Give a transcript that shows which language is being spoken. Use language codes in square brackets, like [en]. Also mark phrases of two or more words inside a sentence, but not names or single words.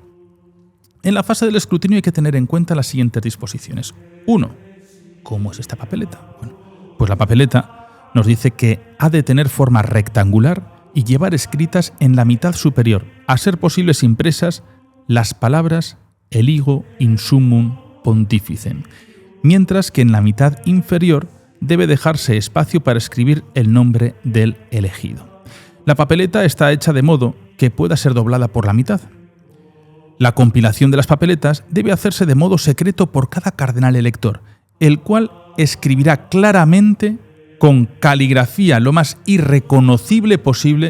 [es] En la fase del escrutinio hay que tener en cuenta las siguientes disposiciones. 1. ¿Cómo es esta papeleta? Bueno, pues la papeleta nos dice que ha de tener forma rectangular y llevar escritas en la mitad superior, a ser posibles impresas, las palabras [la] eligo in summum pontificem, [es] mientras que en la mitad inferior debe dejarse espacio para escribir el nombre del elegido. La papeleta está hecha de modo que pueda ser doblada por la mitad. La compilación de las papeletas debe hacerse de modo secreto por cada cardenal elector, el cual escribirá claramente con caligrafía lo más irreconocible posible.